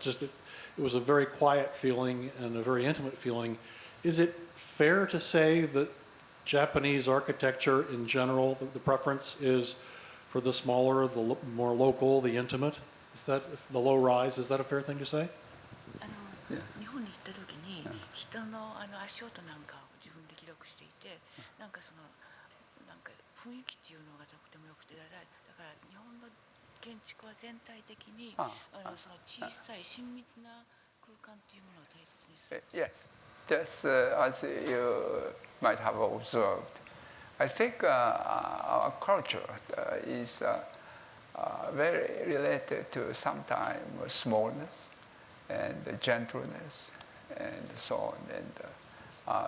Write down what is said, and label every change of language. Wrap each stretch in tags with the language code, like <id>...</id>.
<en>It was a very quiet feeling and a very intimate feeling. Is it fair to say that Japanese architecture in general, the preference is for the smaller, the more local, the intimate? Is that the low rise? Is that a fair thing to say?</en> <ja>日本に行った時に人の足音なんかを自分で記録していて、なんかそのなんか雰囲気っていうのがとても良くて、だから日本の建築は全体的にその小さい親密な空間っていうものを大切にする。</ja> <en>Yes, that's as you might have observed. I think our culture is very related to sometimes smallness and gentleness and so on.</en>